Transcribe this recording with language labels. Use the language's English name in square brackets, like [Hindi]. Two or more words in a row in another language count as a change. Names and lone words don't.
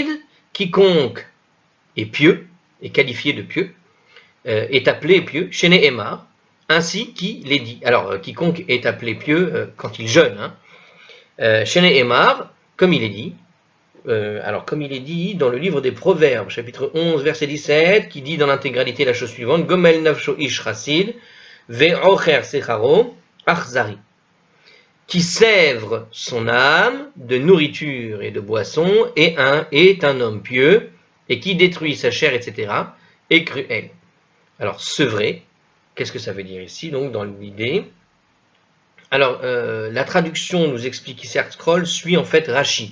[French] Quiconque est pieux, est qualifié de pieux, est appelé pieux, [Hebrew] שנאמר, [French] ainsi qu'il est dit. Alors, quiconque est appelé pieux quand il jeûne, [Hebrew] שנאמר, [French] comme il est dit, comme il est dit dans le livre des Proverbes, chapitre 11, verset 17, qui dit dans l'intégralité la chose suivante, [Hebrew] גומל נפשו איש חסד, ועוכר שארו, אכזרי, [French] qui sèvre son âme de nourriture et de boisson, et est un homme pieux, et qui détruit sa chair, etc., est cruel. Alors, sevrer, qu'est-ce que ça veut dire ici, donc, dans l'idée? Alors, la traduction nous explique ici, Scroll suit en fait Rashi.